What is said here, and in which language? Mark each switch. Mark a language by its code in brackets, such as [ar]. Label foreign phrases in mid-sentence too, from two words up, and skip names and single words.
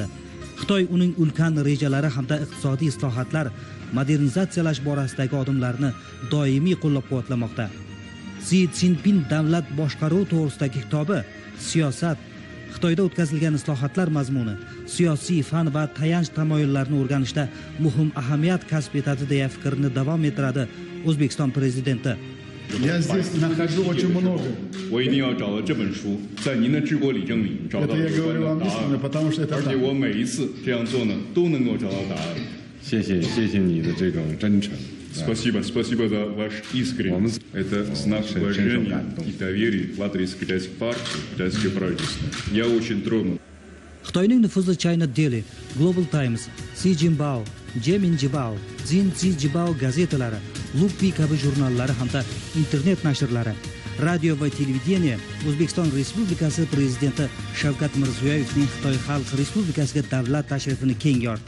[uz] Xitoy uning ulkan rejalari hamda iqtisodiy islohotlar, modernizatsiyalash borasidagi odimlarni doimiy qo'llab-quvvatlamoqda. Si Szinpin Davlat boshqaruvi to'g'risidagi kitobi siyosat, Xitoyda o'tkazilgan islohotlar mazmuni, siyosiy fan va tayanch tamoyillarni o'rganishda muhim ahamiyat kasb etadi deya fikrni davom ettiradi O'zbekiston prezidenti. [ru] Я здесь нахожу очень много. Это я говорю вам искренне, потому что это так. [zh] 谢谢你的这种真诚。 [ru] Спасибо за ваш искренность. Это знак уважения и доверия в адрес китайской партии, китайского правительства. Я очень тронут. [uz] Xitoyning nufuzli China Daily, Global Times, Xinjiang, Jiminjibao, Xinjiang gazetalari, Lupi kabi jurnallari hamda internet nashrlari, radio va televideniya O'zbekiston Respublikasi prezidenti Shavkat Mirziyoyevning Xitoy Xalq Respublikasiga davlat tashrifini keng yoritdi.